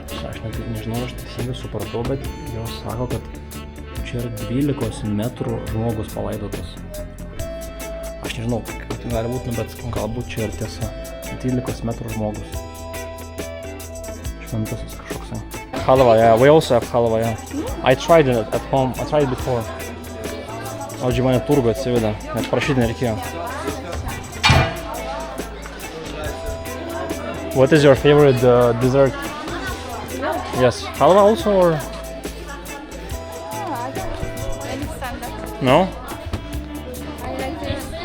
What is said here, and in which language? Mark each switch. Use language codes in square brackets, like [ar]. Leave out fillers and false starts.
[lt] Aš net nežinau, aš teisingai supratau, bet jos sako, kad čia yra 12 metrų žmogus palaidotas. Aš nežinau, kaip tai gali būti, bet galbūt čia ir tiesa. 12 metrų žmogus. Šventasis kažkoks. [en] Halva, yeah, we also have halva, yeah. I tried it at home, I tried it before. [lt] Audžiai mane turgų atsivedė, net prašyti nereikėjo. [en] What is your favorite dessert? Yes, halva also or? I don't any standard. No? I like this.